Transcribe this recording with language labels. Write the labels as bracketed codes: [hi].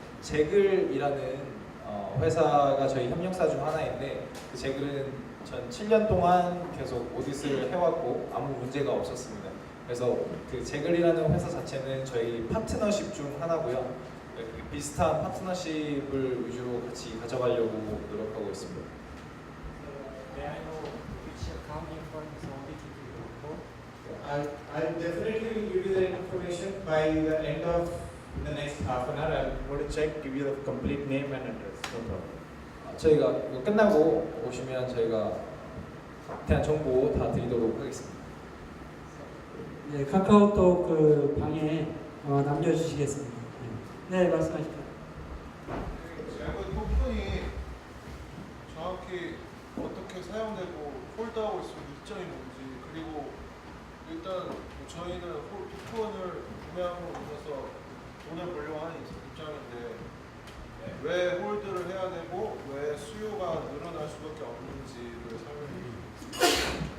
[ko] 제글이라는 회사가 저희 협력사 중 하나인데 그 제글은 전 7년 동안 계속 오디스를 해왔고 아무 문제가 없었습니다. 그래서 그 제글이라는 회사 자체는 저희 파트너십 중 하나고요. 비슷한 파트너십을 위주로 같이 가져가려고 노력하고 있습니다. [en] may I know which accounting firm is audited your report? I'll definitely give you the information by the end of the next half an hour. I'm going to check, give you the complete name and address. No problem. [ko] 저희가 이거 끝나고 오시면 저희가 대한 정보 다 드리도록 하겠습니다. 네, 카카오톡 그 방에 남겨주시겠습니다. 네, 말씀하십시오. 그 토큰이 정확히 어떻게 사용되고 홀드하고 있으면 이점이 뭔지, 그리고 일단 저희는 토큰을 구매함으로 인해서 돈을 벌려고 하는 입장인데 왜 홀드를 해야 되고 왜 수요가 늘어날 수밖에 없는지를 설명해 주세요.